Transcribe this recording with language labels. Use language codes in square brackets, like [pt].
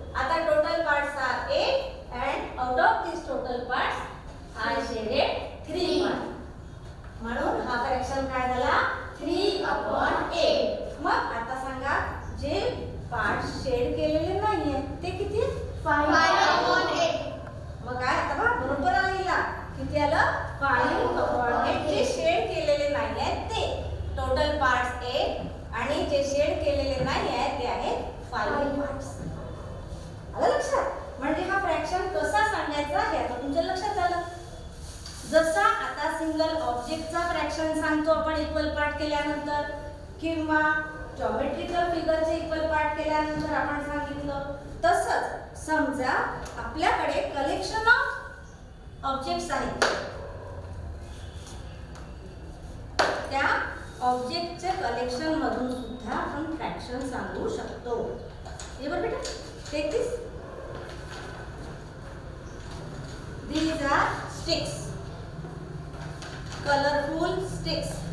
[mr] आता [en] total parts are 8 and out of these total parts I shaded 3 parts. [mr] म्हणून हा fraction काय झाला? 3/8. मग आता सांगा, जे पार्ट शेड केलेले नाहीये ते किती? 5/8. मग काय आता बघा बरोबर आलेला किती आलं? 5/8. जे शेड केलेले नाही आहेत ते टोटल पार्ट्स 8 आणि जे शेड केलेले नाही आहेत ते आहेत 5 पार्ट्स. आलं लक्षात? म्हणजे हा फ्रॅक्शन कसा सांगायचा हे आता तुमच्या लक्षात आलं. जसा आता सिंगल ऑब्जेक्टचा फ्रॅक्शन सांगतो आपण इक्वल पार्ट केल्यानंतर, किंवा जॉमेट्रिकल फिगरचे इक्वल पार्ट केल्यानंतर आपण सांगितलं, तसंच समजा आपल्याकडे कलेक्शन ऑफ ऑब्जेक्ट्स आहेत, त्या ऑब्जेक्टचे कलेक्शन मधून सुद्धा आपण फ्रॅक्शन सांगू शकतो. हे बरं बेटा, [en] Take this. These are sticks, colorful sticks.